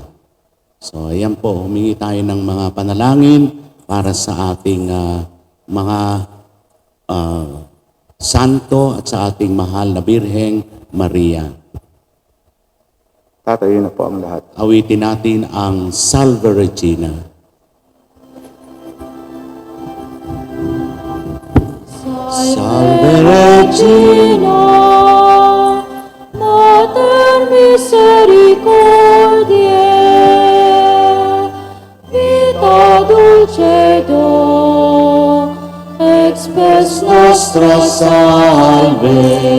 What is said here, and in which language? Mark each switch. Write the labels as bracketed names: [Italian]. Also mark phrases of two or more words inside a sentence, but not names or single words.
[Filipino] So ayan po, humingi tayo ng mga panalangin para sa ating mga santo at sa ating mahal na Birheng Maria. Tatayo na po ang lahat. Awitin natin ang Salve Regina. [Latin] Salve Regina, Mater Misericordiae, vita dulcedo, ex spes nostra salve.